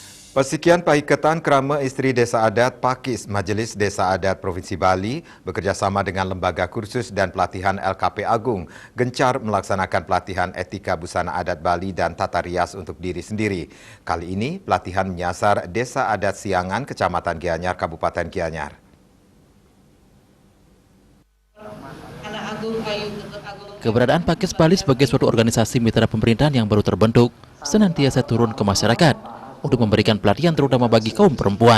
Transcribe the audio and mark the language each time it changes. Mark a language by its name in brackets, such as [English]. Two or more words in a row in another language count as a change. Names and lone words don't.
[Indonesian] Persekian Paikatan Krama Isteri Desa Adat Pakis Majelis Desa Adat Provinsi Bali bekerjasama dengan Lembaga Kursus dan Pelatihan LKP Agung gencar melaksanakan pelatihan etika busana adat Bali dan tata rias untuk diri sendiri. Kali ini pelatihan menyasar Desa Adat Siangan, Kecamatan Gianyar, Kabupaten Gianyar. Keberadaan Pakis Bali sebagai suatu organisasi mitra pemerintahan yang baru terbentuk senantiasa turun ke masyarakat untuk memberikan pelatihan terutama bagi kaum perempuan.